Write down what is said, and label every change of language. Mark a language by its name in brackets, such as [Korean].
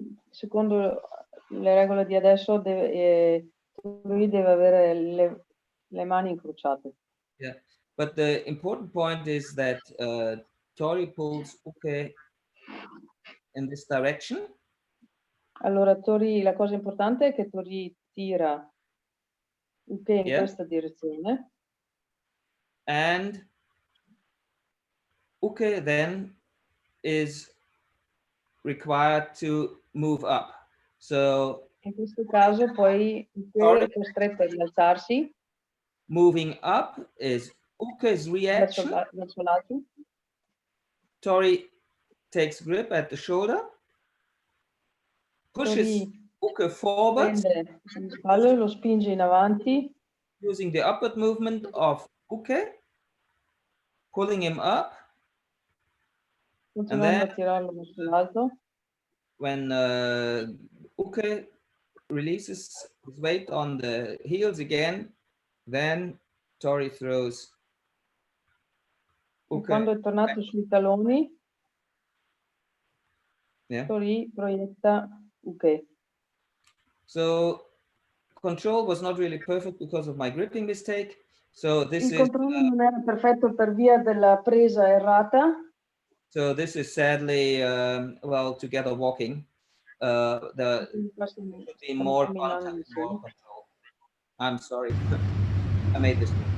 [Italian] Secondo le regole di adesso, lui deve avere le mani incrociate. [English] Yeah, but the important point is that Tori pulls Uke in this direction. [Italian] Allora, Tori, la cosa importante è che Tori tira Uke in questa direzione. [English] And Uke then is required to move up. So [Italian] in questo caso poi Uke è costretto ad alzarsi. [English] Moving up is Uke's reaction. [Italian] Verso l'alto. [English] Tori takes grip at the shoulder, pushes Uke forward, [Italian] prende le spalle, lo spinge in avanti, [English] using the upward movement of Uke, pulling him up, [Italian] continuando a tirarlo verso l'alto. [English] When Uke releases his weight on the heels again, then Tori throws [Italian] Uke. E quando è tornato sui taloni, Tori proietta Uke. [English] So control was not really perfect because of my gripping mistake. So this [Italian] Il controllo non era perfetto per via della presa errata. [English] So this is sadly, well, together walking, the be more contact, more control. I'm sorry, I made this.